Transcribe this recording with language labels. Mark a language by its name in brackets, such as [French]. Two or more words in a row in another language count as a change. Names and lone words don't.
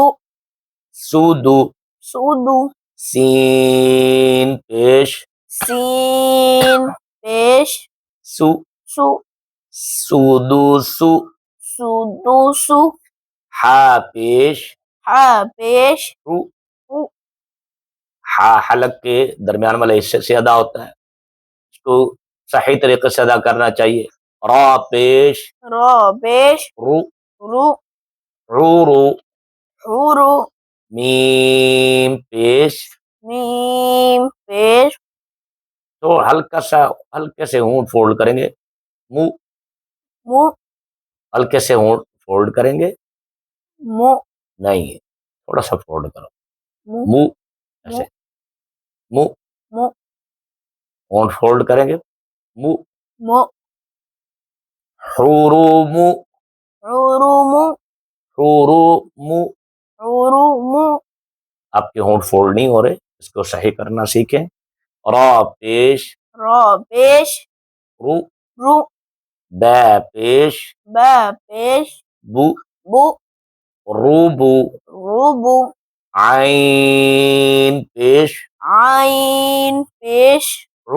[Arabic] سو دو، سودو، [Urdu] سین پیش، سین پیش، [Arabic] سو، سو، سودو سو، سودو، سو، [Urdu] ہا پیش، ہا پیش، [Arabic] رو، رو، [Urdu] ہا حلق کے درمیان والے حصے سے ادا ہوتا ہے، اس کو صحیح طریقے سے ادا کرنا چاہیے۔ را پیش، را پیش، [Arabic] رو، رو، رو رو، حورو، [Urdu] میم پیش، میم پیش، تو ہلکے سے ہونٹ فولڈ کریں گے، مو، [Arabic] مو، [Urdu] ہلکے سے ہونٹ فولڈ کریں گے، [Arabic] مو، [Urdu] نہیں تھوڑا سا فولڈ کرو، [Arabic] مو، مو، مو، [Urdu] ایسے، مو، [Arabic] مو، [Urdu] ہونٹ فولڈ کریں گے، [Arabic] مو، مو، حرومو، حرومو، حرومو، حرومو، [Urdu] آپ کے ہونٹ فولڈ نہیں ہو رہے، اس کو صحیح کرنا سیکھیں۔ را پیش، را پیش، [Arabic] رو، رو، [Urdu] با پیش، با پیش، [Arabic] بو، بو، روبو، روبو، [Urdu] عین پیش، عین پیش،